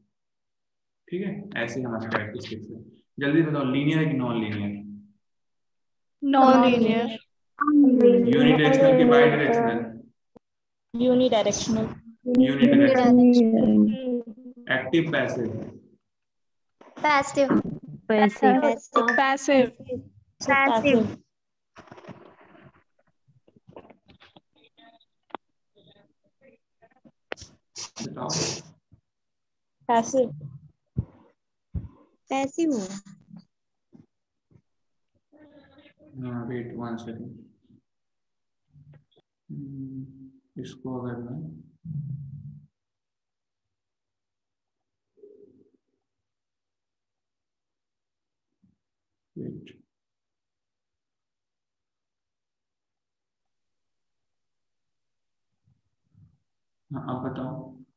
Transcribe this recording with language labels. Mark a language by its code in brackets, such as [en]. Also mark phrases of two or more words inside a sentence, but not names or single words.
[hi] ठीक है, ऐसे हमारे कैरेक्टरिस्टिक्स है। जल्दी बताओ, लीनियर है कि [en] non linear? Non-linear. यूनिडायरेक्शनल की bi directional? Unidirectional. यूनिडायरेक्शनल। active passive? Passive. Passive. Passive. Passive. [hi] बताओ। [en] Passive. Passive हो. wait 1 second, [hi] इसको अगर मैं वेट, हाँ आप बताओ।